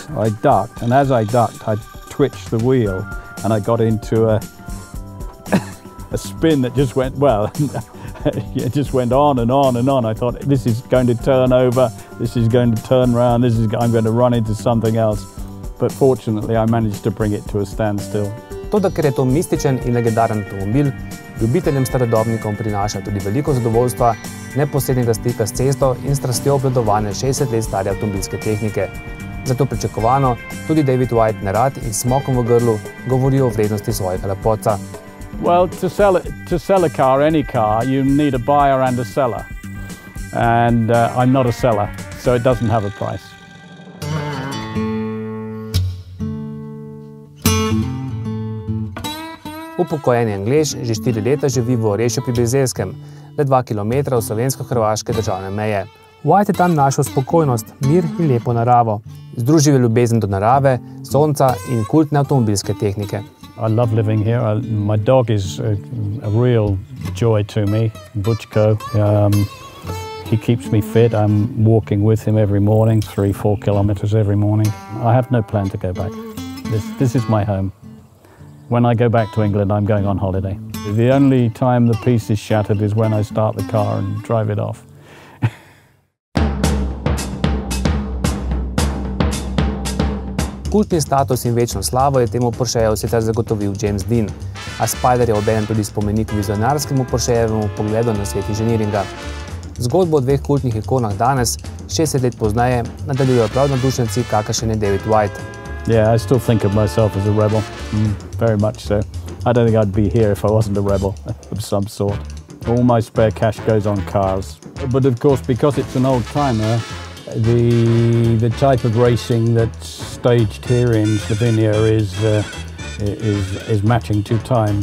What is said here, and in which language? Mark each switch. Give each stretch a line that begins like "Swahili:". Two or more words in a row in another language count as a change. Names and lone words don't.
English: So I ducked, and as I ducked I twitched the wheel and I got into a spin that just went, well, it just went on and on and on. I thought, this is going to turn over, this is going to turn around, I'm going to run into something else. But fortunately, I managed to bring it to a standstill.
Slovenian: Toda, ker je to mističen in legendaren avtomobil, ljubiteljem starodobnikom prinaša tudi veliko zadovoljstva, neposrednega stika s cesto in strastjo obvladovanja 60 let stare avtomobilske tehnike. Zato pričakovano tudi David Whita nerad in s smokom v grlu govori o vrednosti svojega lepotca.
English: Well, to sell a car, any car, you need a buyer and a seller. And I'm not a seller, so it doesn't have a price.
Slovenian: Upokojeni Anglež že 4 leta živi v Orešju pri Bizeljskem, le 2 km od slovensko-hrvaške državne meje. Whita je tam našel spokojnost, mir in lepo naravo. Združil je ljubezen do narave, sonca in kultne avtomobilske tehnike.
English: I love living here. My dog is a real joy to me, Butchko. He keeps me fit. I'm walking with him every morning, 3-4 kilometers every morning. I have no plan to go back. This is my home. When I go back to England, I'm going on holiday. The only time the peace is shattered is when I start the car and drive it off.
Slovenian: Kultni status in večno slavo je temu Porscheju sicer zagotovil James Dean, a Spyder je obenem tudi spomenik vizionarskemu Porschejevemu pogledu na svet inženiringa. Zgodbo o dveh kultnih ikonah danes, 60 let pozneje, nadaljujejo prav navdušenci, kakršen je David Whita.
English: Yeah, I still think of myself as a rebel, very much so. I don't think I'd be here if I wasn't a rebel of some sort. All my spare cash goes on cars. But of course, because it's an old timer, the type of racing that's staged here in Slovenia is matching 2 times.